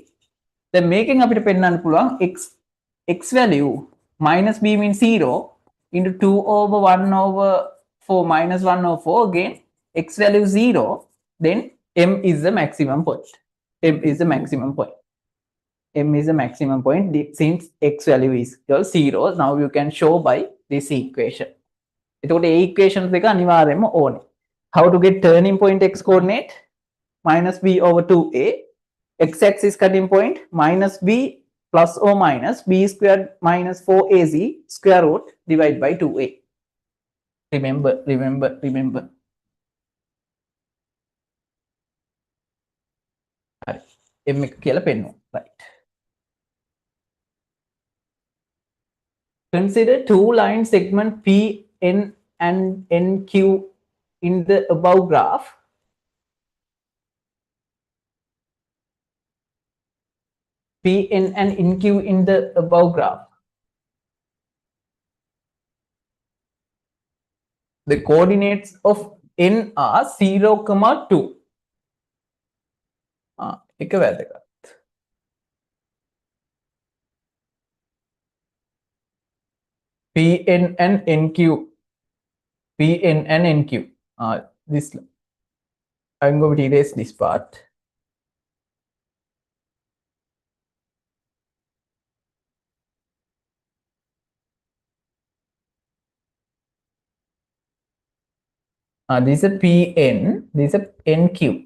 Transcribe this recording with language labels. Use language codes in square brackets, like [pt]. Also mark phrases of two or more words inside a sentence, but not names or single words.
[en] Then making up x value minus b means 0 into 2/1/4 -1/4 again x value 0. Then m is the maximum point. M is the maximum point. M is the maximum point since x value is equal 0. Now you can show by this equation. [si] එතකොට ඒ equations දෙක අනිවාර්යයෙන්ම ඕනේ. [en] How to get turning point x coordinate? -b/2a. x-axis cutting point minus b plus or minus b squared minus 4ac square root divided by 2a. Remember. Right. [si] M එක කියලා පෙන්වමු. [en] Right. Consider two line segment PN and NQ in the above graph. PN and NQ in the above graph. The coordinates of N are 0, 2. [si] එක වැදගත්. [en] PN and NQ. PN and NQ. This I'm going to erase this part. This is a PN, this is a NQ.